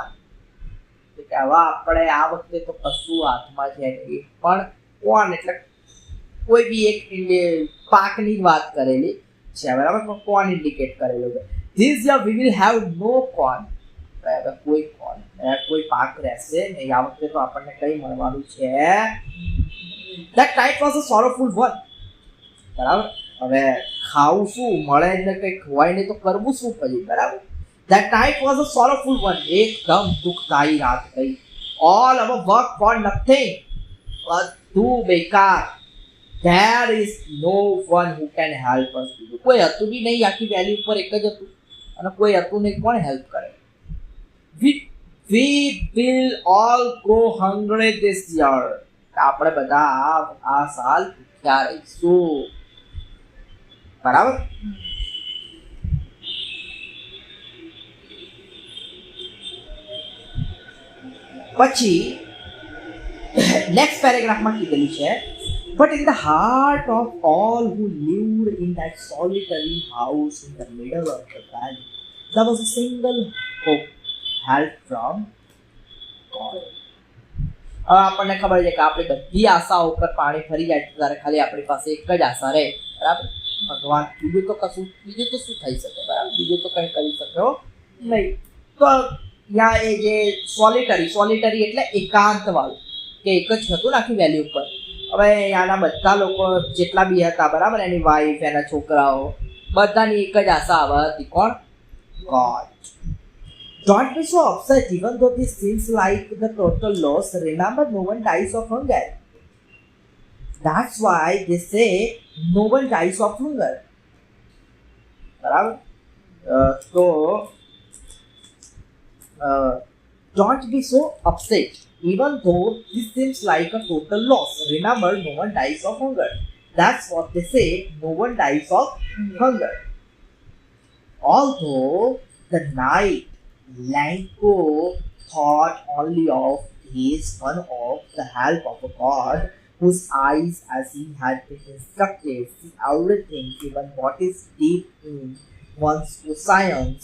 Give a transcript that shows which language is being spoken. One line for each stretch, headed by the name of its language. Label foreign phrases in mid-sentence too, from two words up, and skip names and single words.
Gujarati: કે હવે આપણે આ વખતે તો કશું હાથમાં છે નહીં પણ કોર્ન એટલે કોઈ બી એક પાકની વાત કરેલી છે બરાબર કોર્ન ઇન્ડિકેટ કરેલું છે.
English: This year we will have no corn.
Gujarati: હવે કોઈ કોર્ન કોઈ પાક રહેશે નહીં. આ વખતે તો આપણને કઈ મળવાનું છે?
English: That night was a sorrowful one.
Gujarati: બરાબર. હવે ખાવું શું મળે ને કંઈ ખવાય નહીં તો કરવું શું પછી? બરાબર.
English: That night was a sorrowful one.
Gujarati: એકદમ દુઃખદાયી રાત ગઈ.
English: All our work for nothing.
Gujarati: બધું બેકાર.
English: There is no one who can help us.
Gujarati: કોઈ હતું બી નહીં, આખી વેલી ઉપર એક જ હતું અને કોઈ હતું નહીં, કોણ હેલ્પ કરે?
English: We will all go hungry this year.
Gujarati: આપણે બધા આ સાલ ભૂખ્યા રહીશું. બરાબર. પછી નેક્સ્ટ પેરેગ્રાફમાં કીધેલું છે,
English: but in the heart of all who lived in that solitary house in the middle of the valley, there was a single hope, help from God.
Gujarati: આપણને ખબર છે કે આપણી બધી આશાઓ ઉપર પાણી ફરી જાય ત્યારે ખાલી આપણી પાસે એક જ આશા રહે. બરાબર. ભગવાન, બીજું તો શું થઈ શકે? બરાબર. બીજું તો કંઈ કરી શક્યો નહીં. તો ત્યાં એ જે સોલિટરી એટલે એકાંત વાળું, કે એક જ હતું ને આખી વેલી ઉપર. હવે ત્યાંના બધા લોકો જેટલા બી હતા, બરાબર, એની વાઈફ, એના છોકરાઓ, બધાની એક જ આશા આવે હતી. કોણ? ગોડ.
English: Don't be so upset, even though this seems like the total loss. Remember, no one dies of hunger. That's why they say no one dies of hunger.
Gujarati: બરાબર.
English: તો don't be so upset, even though this seems like a total loss. Remember, no one dies of hunger. That's what they say, no one dies of hunger. Although the night Lanko thought only of his one of the help of a God whose eyes, as he had been instructed, see everything, even what is deep in one's conscience.